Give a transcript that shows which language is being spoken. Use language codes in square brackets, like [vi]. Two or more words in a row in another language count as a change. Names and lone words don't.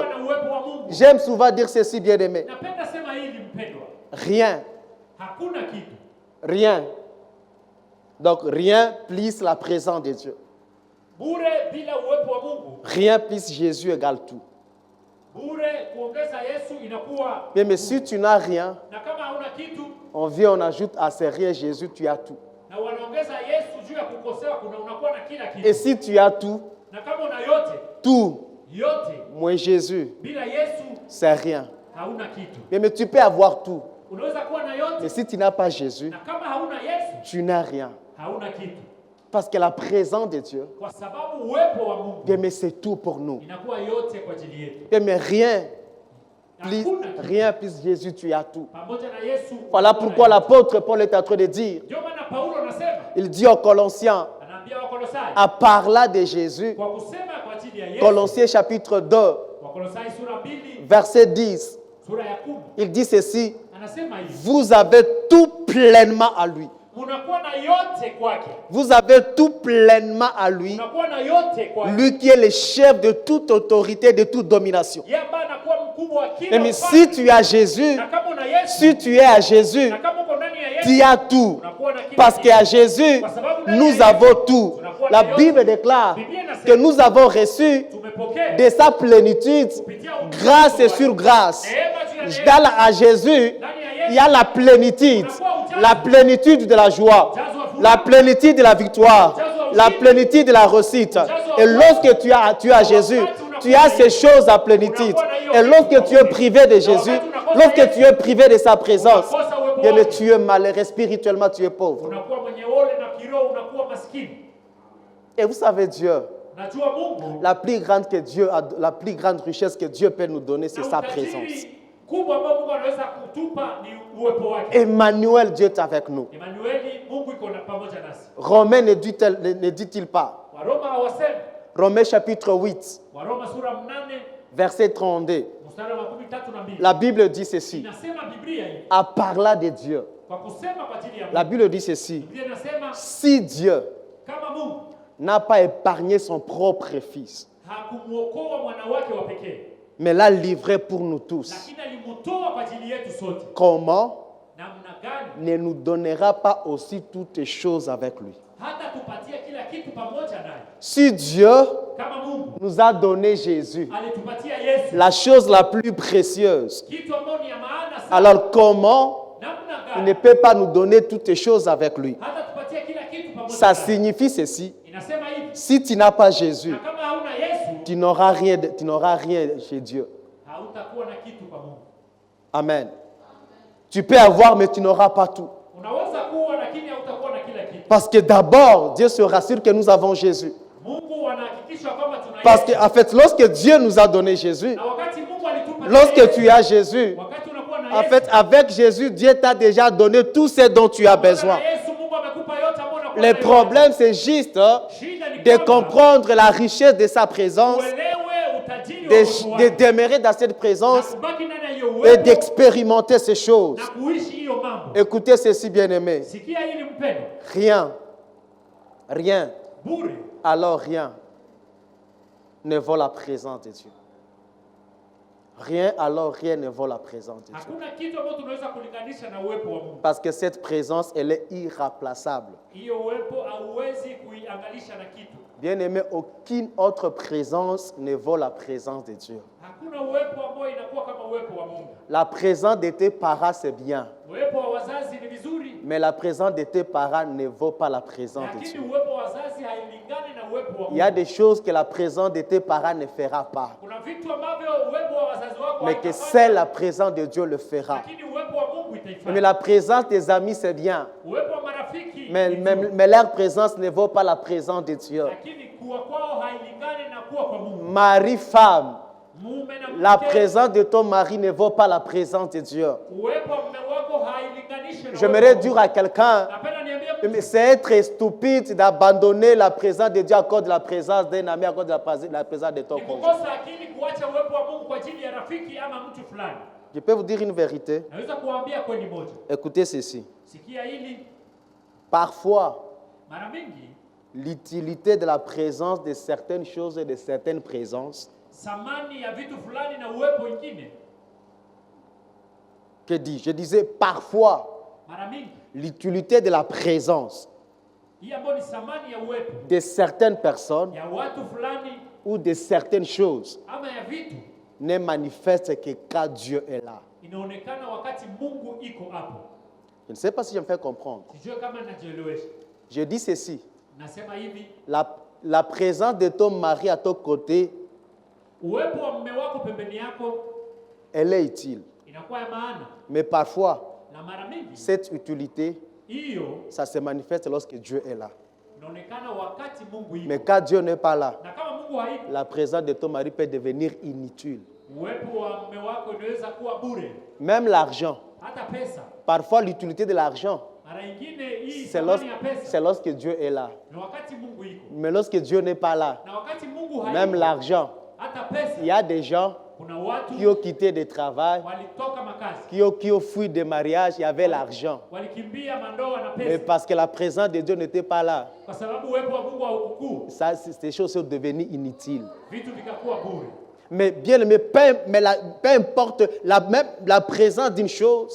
[sw] walikuwa na uwepo wa Mungu. [fr] J'aime souvent dire ceci, bien-aimé. [sw] Napenda sema hivi mpendwa, [fr] Rien, [sw] hakuna kitu [fr] rien. Donc rien plus la présence de Dieu. [sw] bure bila uwepo wa Mungu. [fr] Rien plus Jésus égale tout. [sw] Bure kuongeza Yesu inakuwa, [fr] Mais si tu n'as rien, [sw] na kama hauna kitu [fr] on vient, on ajoute à ces rien Jésus, tu as tout. [sw] na wanaongeza Yesu juu ya kukosewa, kuna unakuwa na kila [fr] Et [sw] kitu. [fr] si tu as tout, [sw] Na kama una yote [fr] tout, moins Jésus, [sw] bila Yesu [fr] c'est rien. [sw] hauna kitu. [fr] Mais tu peux avoir tout. [sw] Unaweza kuwa na [fr] Mais [sw] yote [fr] si tu n'as pas Jésus, [sw] na kama hauna Yesu [fr] tu n'as rien. [sw] hauna kitu, [fr] Parce que la présence de Dieu, [sw] kwa sababu uwepo wa Mungu [fr] bien, mais c'est tout pour nous. [sw] inakuwa yote kwa ajili yetu. [fr] Bien, mais rien [sw] Hakuna kitu. [fr] rien plus Jésus, tu as tout. [sw] Pamoja na Yesu. [fr] Voilà [sw] unakuwa na [fr] pourquoi [sw] yote. [fr] l'apôtre Paul est en train de dire, [sw] Ndio maana Paulo anasema, [fr] il dit aux Colossiens, [sw] anaambia Wakolosai [fr] à parler de Jésus, [sw] kwa kusema kwa ajili ya Yesu. [fr] Colossiens chapitre 2, [sw] Wakolosai sura 2 [fr] verset 10, [sw] sura ya 10 [fr] il dit ceci, [sw] anasema hivi, [fr] vous avez tout pleinement à lui. [sw] unakuwa na yote kwake. [fr] Vous avez tout pleinement à lui, [sw] Unakuwa na yote kwake. [fr] lui qui est le chef de toute autorité, de toute domination. [sw] Yeye ambaye anakuwa mkubwa wa kila [fr] Mais [sw] ufalme. [fr] si tu as Jésus, [sw] Na kama una Yesu, [fr] si tu es à Jésus, [sw] na kama uko ndani ya Yesu, [fr] tu as tout. [sw] unakuwa na kila [fr] Parce [sw] kitu. [fr] qu'à Jésus, nous avons tout. La Bible déclare que nous avons reçu [sw] Tumepokea [fr] de sa plénitude grâce et sur grâce. À Jésus, il y a la plénitude de la joie, la plénitude de la victoire, la plénitude de la réussite. Et lorsque tu as Jésus, tu as ces choses à plénitude. Et lorsque tu es privé de Jésus, lorsque tu es privé de sa présence, bien, mais tu es malheureux spirituellement, tu es pauvre. [sw] unakuwa mwenye ole na kiroho unakuwa maskini. [fr] Et vous savez, Dieu, [sw] Unajua Mungu, [fr] la plus grande la plus grande richesse que Dieu peut nous donner, c'est sa présence. [sw] kubwa ambao Mungu anaweza kutupa ni uwepo wake. [fr] Emmanuel, Dieu est avec nous. [sw] Emanueli, Mungu iko pamoja nasi. [fr] Romains ne dit-il pas? [sw] Waroma hawasemi. [fr] Romains chapitre 8, [sw] Waroma sura 8 [fr] verset 32. [sw] mstari wa 13. [fr] La Bible dit ceci. [sw] Inasema Biblia hii. [fr] À parler de Dieu. [sw] Kwa kusema kwa ajili ya Mungu. [fr] La Bible dit ceci. [sw] Biblia inasema [fr] si Dieu [sw] kama Mungu [fr] n'a pas épargné son propre fils, [sw] hakumuokoa mwana wake wa pekee, [fr] mais l'a livré pour nous tous, [sw] lakini alimtoa kwa ajili yetu sote, [fr] comment [sw] namna gani [fr] ne nous donnera pas aussi toutes choses avec lui? [sw] hata tupatia kila kitu pamoja naye? [fr] Si Dieu [sw] Kama Mungu [fr] nous a donné Jésus, [sw] alitupatia Yesu, [fr] la chose la plus précieuse, [sw] kitu ambacho ni ya maana sana, [fr] alors comment [sw] namna [fr] il [sw] gani [fr] ne peut pas nous donner toutes choses avec lui? [sw] hata tupatia kila kitu pamoja [fr] Ça [sw] naye? [fr] signifie ceci. [sw] Inasema hivi, [fr] Si tu n'as pas Jésus, [sw] na kama hauna Yesu, [fr] tu n'auras rien chez Dieu. [sw] hautakuwa na kitu kwa Mungu. [fr] Amen. Tu peux avoir, mais tu n'auras pas tout. [sw] Unaweza kuwa lakini hautakuwa na kila kitu. [fr] Parce que d'abord, Dieu se rassure que nous avons Jésus. [sw] Mungu anahakikisha kwamba tuna [fr] Parce [sw] Yesu. [fr] qu'en fait, lorsque Dieu nous a donné Jésus, [sw] Na wakati Mungu alitupa [fr] lorsque [sw] Yesu, [fr] tu as Jésus, [sw] wakati unakuwa na [fr] en [sw] Yesu, [fr] fait, avec Jésus, Dieu t'a déjà donné tout ce dont tu as besoin. [sw] na Yesu Mungu amekupa yote ambayo unakuwa [fr] Le [sw] nayo. [fr] problème, c'est juste [sw] Shida ni [fr] de [sw] kwamba [fr] comprendre la richesse de sa présence, [sw] uelewe utajiri wa uwepo [fr] de [sw] wake, [fr] demeurer dans cette [sw] na [fr] présence [sw] kubaki ndani ya hiyo [fr] et [sw] uwepo, [fr] d'expérimenter ces choses. [sw] na kuishi hiyo mambo. [fr] Écoutez ceci, bien-aimés. [sw] Sikia hili mpendo, [fr] Rien, [sw] bure [fr] alors rien ne vaut la présence de Dieu. Rien, alors rien ne vaut la présence de Dieu. [sw] hakuna kitu ambacho tunaweza kulinganisha na uwepo wa Mungu. [fr] Parce que cette présence, elle est irremplaçable. [sw] Hiyo uwepo hauwezi kuiangalisha na kitu. [fr] Bien-aimé, aucune autre présence ne vaut la présence de Dieu. [sw] Hakuna uwepo ambao inakuwa kama uwepo wa Mungu. [fr] La présence de tes parents, c'est bien. [sw] Uwepo wa wazazi ni vizuri, [fr] Mais la présence de tes parents ne vaut pas la présence de [sw] lakini [fr] Dieu. [sw] uwepo wa wazazi hailingani na uwepo wa [fr] Il y a [sw] Mungu. [fr] des choses que la présence de tes parents ne fera pas. [sw] Kuna vitu ambavyo uwepo wa wazazi wako [fr] Mais que [sw] haitafanya, [fr] seule la présence de Dieu le fera. [sw] lakini uwepo wa Mungu [fr] Mais [sw] itaifanya. [fr] la présence des amis, c'est bien. [sw] Uwepo wa marafiki [fr] Mais, [sw] ni [fr] mais, [sw] nzuri, [fr] mais leur présence ne vaut pas la présence de Dieu. [sw] lakini kuwa kwao hailingani na kuwa kwa Mungu. [fr] Mari, femme, [sw] Mume na [fr] la [sw] mke, [fr] présence de ton mari ne vaut pas la présence de Dieu. [sw] uwepo wa mume wako hailinganishi na [fr] J'aimerais [sw] uwepo wa [fr] dire [sw] Mungu. [fr] à quelqu'un, [sw] Napenda niambie mtu, [fr] mais c'est être stupide d'abandonner la présence de Dieu à cause de la présence d'un ami, à cause de la présence de ton [sw] ni [fr] conjoint. [sw] kukosa akili kuacha uwepo wa Mungu kwa ajili ya rafiki ama mtu fulani. [fr] Je peux vous dire une vérité. [sw] Naweza kuambia kweli moja. [fr] Écoutez ceci. [sw] Sikia hili, [fr] Parfois, [sw] mara mingi [fr] l'utilité de la présence de certaines choses et de certaines présences, [sw] thamani ya vitu fulani na uwepo wengine, [fr] que dis-je? Je disais parfois, [sw] mara mingi [fr] l'utilité de la présence [sw] hii ambayo ni thamani ya uwepo [fr] de certaines personnes [sw] ya watu fulani [fr] ou de certaines choses [sw] ama ya vitu [fr] ne manifeste que quand Dieu est là. [sw] inaonekana wakati Mungu iko hapo. [fr] Je ne sais pas si je me fais comprendre. [sw] Sijue kama najielewesha. [fr] Je dis ceci. [sw] Nasema hivi, [fr] La présence de ton mari à ton côté, [sw] uwepo wa mume wako pembeni yako [fr] elle est utile. [sw] inakuwa ya maana, [fr] Mais parfois, [sw] na mara mingi [fr] cette utilité, [sw] hiyo [fr] ça se manifeste lorsque Dieu est là. [sw] inaonekana wakati Mungu iko. [fr] Mais quand Dieu n'est pas là, [sw] Na kama Mungu haipo, [fr] la présence de ton mari peut devenir inutile. [sw] uwepo wa mume wako inaweza kuwa bure. [fr] Même l'argent. [sw] Hata pesa, [fr] Parfois, l'utilité de l'argent, [sw] mara nyingine hii [fr] c'est [sw] thamani ya pesa [fr] c'est lorsque Dieu est là. [sw] ni wakati Mungu iko. [fr] Mais lorsque Dieu n'est pas là, [sw] Na wakati Mungu [fr] même [sw] haipo, [fr] l'argent, [sw] hata pesa, [fr] il y a des gens [sw] kuna watu [fr] qui ont quitté le travail, [sw] walitoka makazi, [fr] qui ont fui des mariages, il y avait l'argent. [sw] walikimbia mandoa na [fr] Mais [sw] pesa, [fr] parce que la présence de Dieu n'était pas là, [sw] kwa sababu uwepo wa Mungu haukukuu, [fr] ça, ces choses sont devenues inutiles. [sw] vitu vikakuwa bure. [fr] Mais bien aimé, peu importe la présence d'une chose,